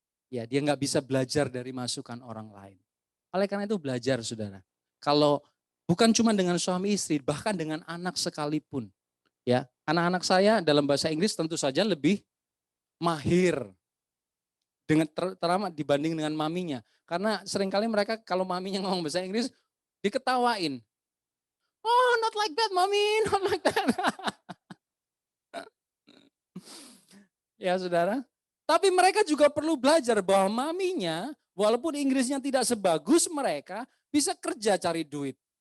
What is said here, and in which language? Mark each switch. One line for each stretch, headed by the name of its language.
Indonesian: Ya, dia nggak bisa belajar dari masukan orang lain. Oleh karena itu belajar saudara. Kalau bukan cuma dengan suami istri, bahkan dengan anak sekalipun. Ya, anak-anak saya dalam bahasa Inggris tentu saja lebih mahir dengan terutama dibanding dengan maminya. Karena seringkali mereka kalau maminya ngomong bahasa Inggris diketawain.
English: Oh, not like that, mommy, not like that.
Indonesian: Ya, saudara. Tapi mereka juga perlu belajar bahwa maminya, walaupun Inggrisnya tidak sebagus mereka, bisa kerja cari duit.